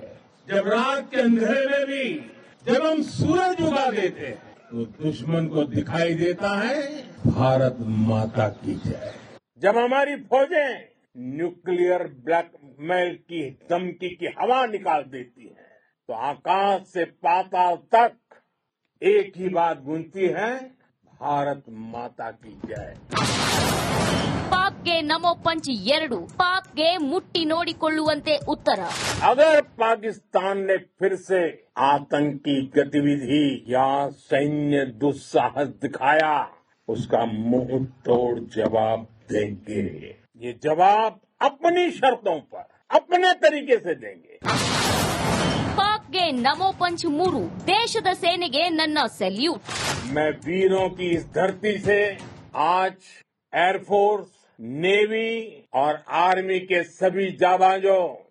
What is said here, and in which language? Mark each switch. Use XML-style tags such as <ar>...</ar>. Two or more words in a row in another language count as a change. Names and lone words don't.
<hi>जब रात के अंधेरे में भी जब हम सूरज उगा देते हैं तो दुश्मन को दिखाई देता है भारत माता की जय। जब हमारी फौजें</hi> <en>nuclear blackmail</en> <hi>की धमकी की हवा निकाल देती है तो आकाश से पाताल तक एक ही बात गूंजती है, भारत माता की जय।</hi> <kn>ಪಾಕ್ಗೆ ನಮೋ ಪಂಚ್ 2, ಪಾಕ್ಗೆ ಮುಟ್ಟಿ ನೋಡಿಕೊಳ್ಳುವಂತೆ ಉತ್ತರ.</kn> <hi>अगर पाकिस्तान ने फिर से आतंकी गतिविधि या सैन्य दुस्साहस दिखाया, उसका मुंह तोड़ जवाब देंगे। ये जवाब अपनी शर्तों पर, अपने तरीके से देंगे।</hi> <kn>ಪಾಕ್ಗೆ ನಮೋ ಪಂಚ್ 3, ದೇಶದ ಸೇನೆಗೆ ನನ್ನ ಸೆಲ್ಯೂಟ್.</kn> <hi>मैं वीरों की इस धरती से आज</hi> <en>air force, navy</en> <hi>और आर्मी के सभी जाबाजों</hi>